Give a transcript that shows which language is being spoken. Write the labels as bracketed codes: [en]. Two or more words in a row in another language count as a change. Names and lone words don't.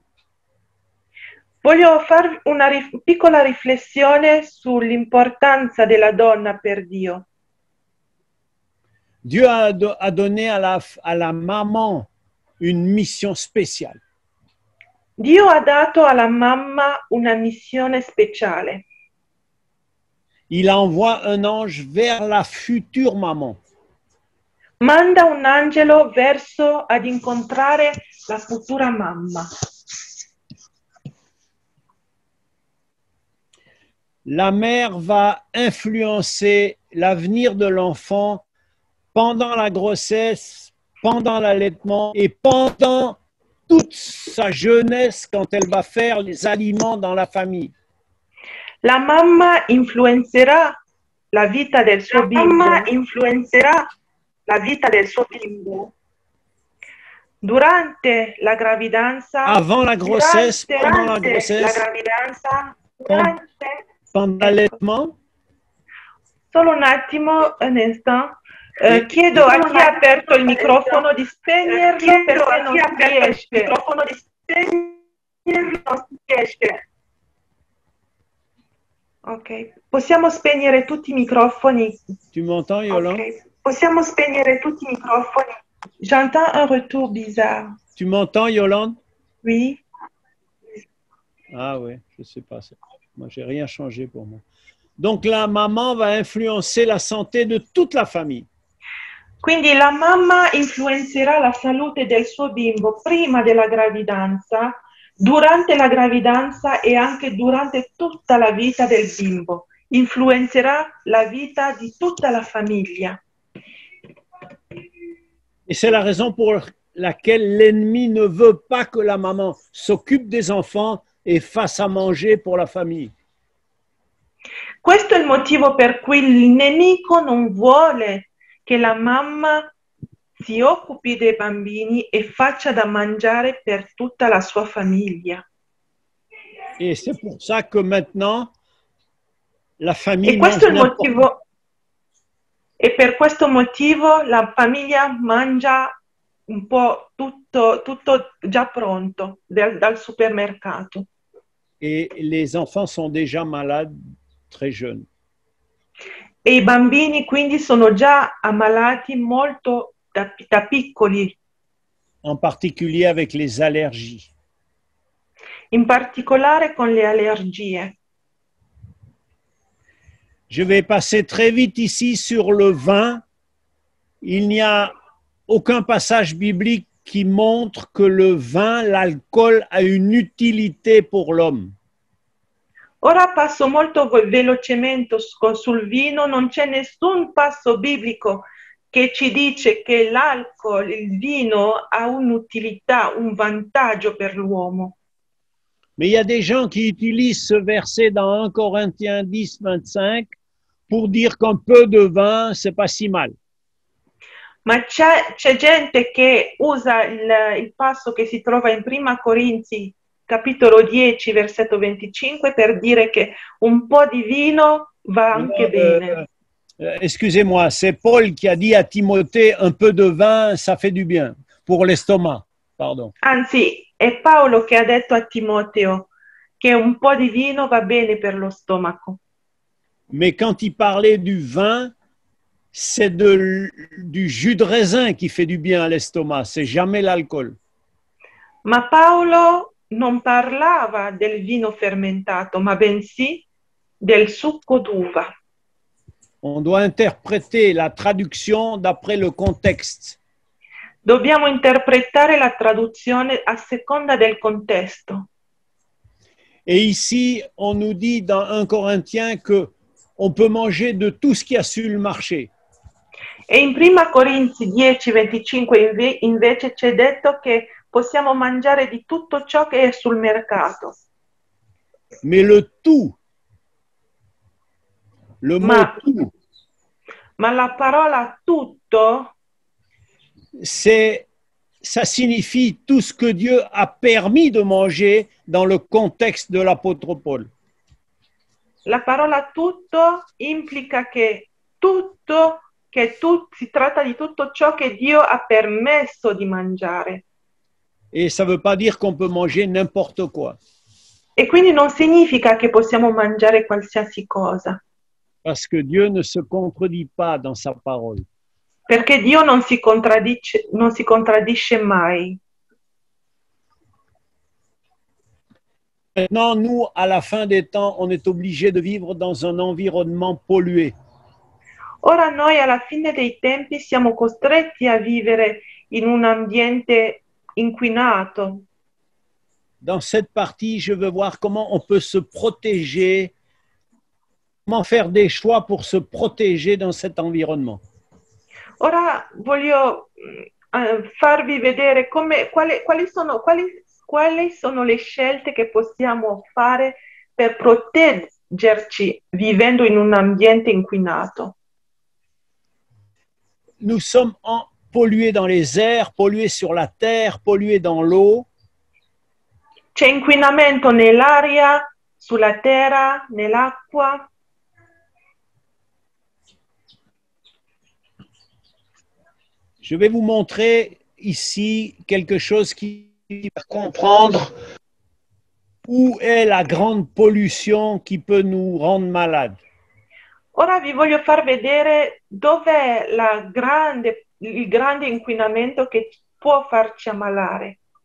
[it] Voglio fare una piccola riflessione sull'importanza della donna per Dio. [fr] Dieu a donné à la maman une mission spéciale. [it] Dio ha dato alla mamma una missione speciale. [fr] Il envoie un ange vers la future maman. [it] Manda un angelo verso ad incontrare la futura mamma. [fr] La mère va influencer l'avenir de l'enfant pendant la grossesse, pendant l'allaitement et pendant toute sa jeunesse quand elle va faire les aliments dans la famille. [it] La mamma influenzerà la vita del suo bimbo. La vita del suo bimbo durante la gravidanza, [fr] avant la grossesse, pendant la [it] durante la [fr] grossesse, [it] gravidanza, durante... [fr] pendant l'allaitement. [it] Solo un attimo, [fr] un instant. E- [it] Chiedo a chi ha aperto il microfono di spegnerlo perché non si riesce. Ok, possiamo spegnere tutti i microfoni. [fr] Tu m'entends, Yolande? [it] Ok, possiamo spegnere tutti i microfoni. [fr] J'entends un retour bizarre. Tu m'entends, Yolande? Oui. Ah oui, je ne sais pas. Moi, j'ai rien changé pour moi. Donc, la maman va influencer la santé de toute la famille. [it] Quindi la mamma influenzerà la salute del suo bimbo prima della gravidanza, durante la gravidanza e anche durante tutta la vita del bimbo. Influenzerà la vita di tutta la famiglia. [fr] Et c'est la raison pour laquelle l'ennemi ne veut pas que la maman s'occupe des enfants et fasse à manger pour la famille. [it] Questo è il motivo per cui il nemico non vuole che la mamma si occupi dei bambini e faccia da mangiare per tutta la sua famiglia. [fr] Et c'est pour ça que maintenant, la famille [it] E questo è il [fr] mange n'importe [it] motivo. E per questo motivo la famiglia mangia un po' tutto già pronto dal supermercato. [fr] et les enfants sont déjà malades très jeunes. [it] E i bambini quindi sono già ammalati molto da piccoli, [fr] En particulier avec les allergies. [it] in particolare con le allergie. [fr] Je vais passer très vite ici sur le vin. Il n'y a aucun passage biblique qui montre que le vin, l'alcool, a une utilité pour l'homme. [it] Ora passo molto velocemente sul vino, non c'è nessun passo biblico che ci dice che l'alcol, il vino ha un'utilità, un vantaggio per l'uomo. [fr] Mais il y a des gens qui utilisent ce verset dans 1 Corinthiens 10, 25 pour dire qu'un peu de vin, c'est pas si mal. [it] Ma c'è gente che usa il passo che si trova in Prima Corinzi, capitolo 10, versetto 25, per dire che un po' di vino va anche bene. [fr] Excusez-moi, c'est Paul qui a dit à Timothée, un peu de vin, ça fait du bien pour l'estomac. Pardon. [it] Anzi, è Paolo che ha detto a Timoteo che un po' di vino va bene per lo stomaco. [fr] Mais quand il parlait du vin, c'est du jus de raisin qui fait du bien à l'estomac, c'est jamais l'alcool. [it] Ma Paolo non parlava del vino fermentato, ma bensì del succo d'uva. [fr] On doit interpréter la traduction d'après le contexte. [it] Dobbiamo interpretare la traduzione a seconda del contesto. [fr] Et ici, on nous dit dans 1 Corinthiens que on peut manger de tout ce qu'il y a sur le marché. [it] E in Prima Corinzi 10, 25 invece c'è detto che possiamo mangiare di tutto ciò che è sul mercato. [fr] Mais le tout, le mot tout, [it] ma la parola tutto, [fr] ça signifie tout ce que Dieu a permis de manger dans le contexte de l'apôtre Paul. [it] La parola tutto implica che si tratta di tutto ciò che Dio ha permesso di mangiare. [fr] Et ça ne veut pas dire qu'on peut manger n'importe quoi. [it] E quindi non significa che possiamo mangiare qualsiasi cosa. [fr] Parce que Dieu ne se contredit pas dans sa parole. [it] Perché Dio non si contraddice mai. [fr] Maintenant, nous, à la fin des temps, on est obligé de vivre dans un environnement pollué. [it] Ora noi alla fine dei tempi siamo costretti a vivere in un ambiente inquinato. [fr] Dans cette partie, je veux voir comment on peut se protéger, comment faire des choix pour se protéger dans cet environnement. [it] Ora voglio farvi vedere quali sono le scelte che possiamo fare per proteggerci vivendo in un ambiente inquinato. [fr] Nous sommes pollué dans les airs, pollué sur la terre, pollué dans l'eau. [it] C'è inquinamento nell'aria, sulla terra, nell'acqua. [fr] Je vais vous montrer ici quelque chose qui va comprendre où est la grande pollution qui peut nous rendre malades. [it] Ora vi voglio far vedere dov'è il grande inquinamento che può farci ammalare.